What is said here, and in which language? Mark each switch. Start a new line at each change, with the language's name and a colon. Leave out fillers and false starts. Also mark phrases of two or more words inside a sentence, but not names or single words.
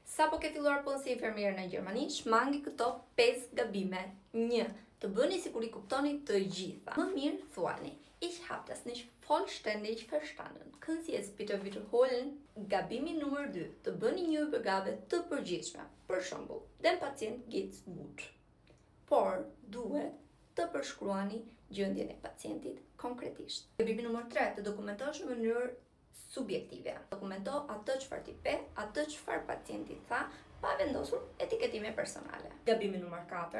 Albanian: Sa po ke filluar punë si infermier në Gjermani, shmangi këto 5 gabime. 1. Të bëni sikur i kuptoni të gjitha. Më mirë thuani:
German: Ich hab das nicht vollständig verstanden. Können Sie es bitte wiederholen?
Albanian: Gabimi numër 2. Të bëni një übergabe të përgjithshme. Për shembull,
German: dem Patient geht's gut.
Albanian: Por duhet të përshkruani gjendjen e pacientit konkretisht. Gabimi numër 3. Të dokumentosh në mënyrë subjektive. Dokumento atë çfarë ti pe, atë çfarë pacienti tha, pa vendosur etiketime personale. Gabimi numër 4.